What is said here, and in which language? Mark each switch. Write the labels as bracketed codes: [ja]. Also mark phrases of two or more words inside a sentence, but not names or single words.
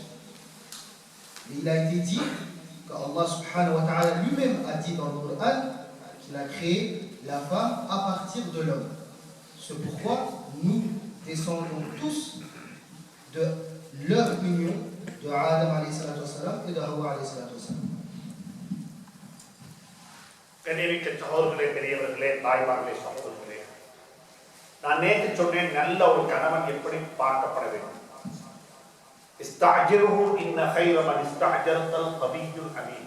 [fr] Et il a été dit qu' [ar] الله سبحانه وتعالى [fr] lui-même a dit dans le Coran qu'il a créé la femme à partir de l'homme. C'est pourquoi nous descendons tous de leur union de Adam [ar] عليه الصلاة والسلام [fr] et de Hawa [ar] عليه الصلاة والسلام. [ta] கண்ணியமிக்க சகோதரர்களே, பெரியவர்களே, தாய்மார்களே, சகோதரர்களே, நான் நேற்று சொன்னேன் நல்ல ஒரு கணவன் எப்படி பார்க்கப்பட வேண்டும். [ar] استأجره إن خير من استأجرت القوي الأمين.